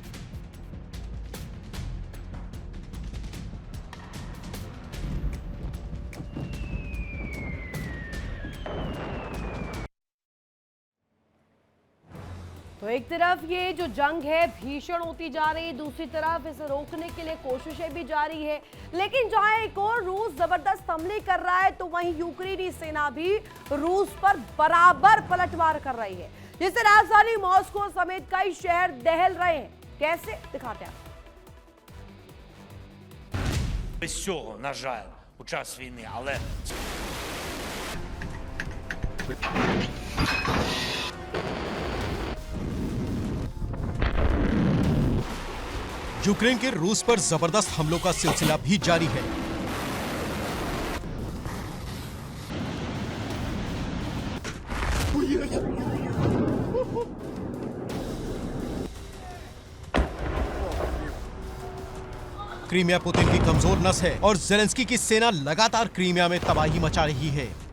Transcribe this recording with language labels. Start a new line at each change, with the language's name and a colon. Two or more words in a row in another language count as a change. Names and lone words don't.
Hindi: तो एक तरफ ये जो जंग है भीषण होती जा रही है, दूसरी तरफ इसे रोकने के लिए कोशिशें भी जारी है। लेकिन जहां एक और रूस जबरदस्त हमले कर रहा है, तो वहीं यूक्रेनी सेना भी रूस पर बराबर पलटवार कर रही है, जिससे राजधानी मॉस्को समेत कई शहर दहल रहे हैं। कैसे, दिखाते हैं।
Ukrainian: Без цього, на жаль, у час війни, але
Hindi: यूक्रेन के रूस पर जबरदस्त हमलों का सिलसिला भी जारी है। क्रीमिया पुतिन की कमजोर नस है और ज़ेलेंस्की की सेना लगातार क्रीमिया में तबाही मचा रही है।